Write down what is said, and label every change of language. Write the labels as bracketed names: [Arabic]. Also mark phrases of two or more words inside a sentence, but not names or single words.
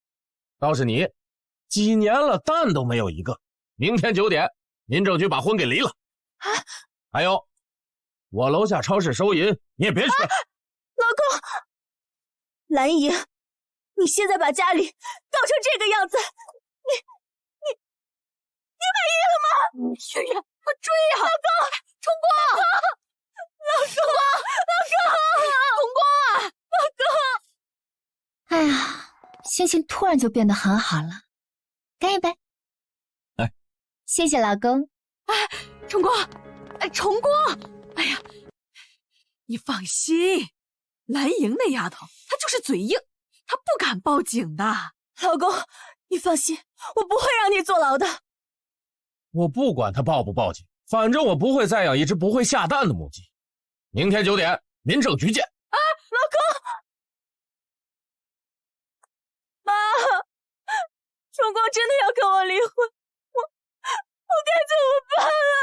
[Chinese] 倒是你，幾年了蛋都沒有一個，明天9點，民政局把婚給離了。啊！還有，我樓下超市收銀，你也別去。老公，藍瑩，你現在把家裡搞成這個樣子，你滿意了嗎？月月，快追呀！老公，崇光，老公，崇光啊，老公，哎呀，心情突然就變得很好了，乾一杯。來，謝謝老公。哎，崇光，哎，崇光，哎呀，你放心，藍瑩那丫頭她就是嘴硬，她不敢報警的。老公，你放心，我不会讓你坐牢的。我不管他報不報警，反正我不會再養一隻不會下蛋的母雞。明天9點，民政局見。啊，老公，媽，崇光真的要跟我離婚，我該怎麼辦啊？